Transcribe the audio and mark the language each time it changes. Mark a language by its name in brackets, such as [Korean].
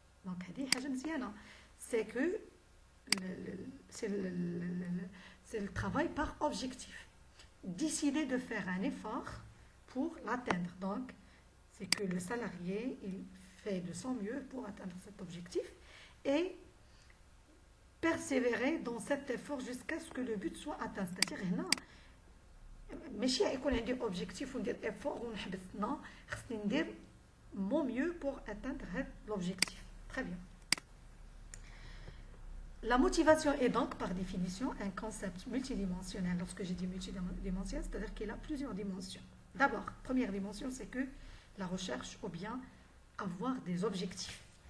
[French] Donc, c'est que c'est le travail par objectif. Décider de faire un effort pour l'atteindre. Donc, c'est que le salarié, il fait de son mieux pour atteindre cet objectif et persévérer dans cet effort jusqu'à ce que le but soit atteint. C'est-à-dire, [Arabic] ماشي يكون عندي objectif وندير effort ونحبس. [French] Non, [Arabic] خصني ندير [French] mon mieux pour atteindre l'objectif. Très bien. La motivation est donc, par définition, un concept multidimensionnel. Lorsque j'ai dit multidimensionnel, c'est-à-dire qu'il a plusieurs dimensions. D'abord, première dimension, c'est que la recherche ou bien avoir des objectifs.